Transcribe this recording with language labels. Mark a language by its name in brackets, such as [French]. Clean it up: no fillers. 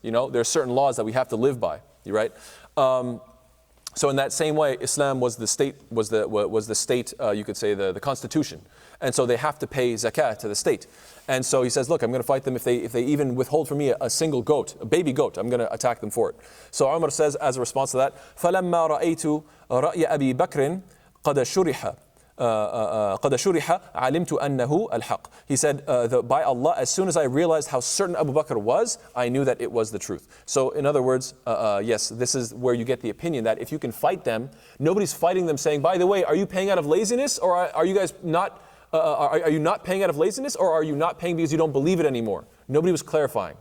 [English] There's certain laws that we have to live by. Right? So in that same way, Islam was the state, you could say the constitution. And so they have to pay zakat to the state. And so he says, look, I'm going to fight them if they even withhold from me a single goat, a baby goat, I'm going to attack them for it. So Umar says, as a response to that, [Arabic] فَلَمَّا رَأَيْتُ رَأْيَ أَبِي بَكْرٍ قَدَ شُرِحَ قَدَ شُرِحَ عَلِمْتُ أَنَّهُ الْحَقِّ. [English] He said, by Allah, as soon as I realized how certain Abu Bakr was, I knew that it was the truth. So in other words, yes, this is where you get the opinion that if you can fight them, nobody's fighting them saying, by the way, are you paying out of laziness, or are you guys not, are you not paying out of laziness, or are you not paying because you don't believe it anymore? Nobody was clarifying.